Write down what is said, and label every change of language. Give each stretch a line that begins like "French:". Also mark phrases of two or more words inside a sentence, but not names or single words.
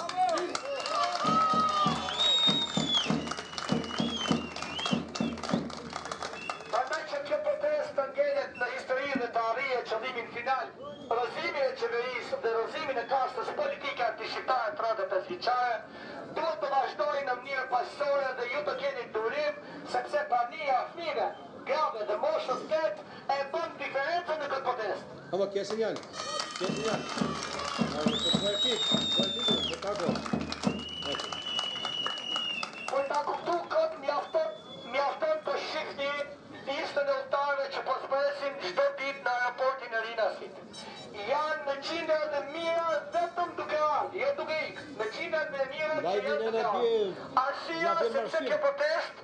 Albanian: Prandaj që kjo protestë ngelet në historinë dhe të arrije qëllimin final, rrëzimin e qeverisë dhe rrëzimin e kastës politike antishqiptare 35 vjeçare, duhet të vazhdojnë në mënyrë pasore dhe ju të keni durim, sepse prania e fëmijëve, grave dhe moshës 8 e bën diferencën në këtë protestë.
Portuguese: Ama que é señal. Que é señal. Vai aqui. Tá bom.
Albanian: Por ta kuptu këtë mjafton të shihni listën e udhëtarëve që po zbresin çdo ditë në aeroportin e Rinasit. Janë në qindra dhe mira vetëm duke ardhur, jo duke ikë. Në qindra dhe mira që janë duke ardhur. Arsyeja sepse kjo protestë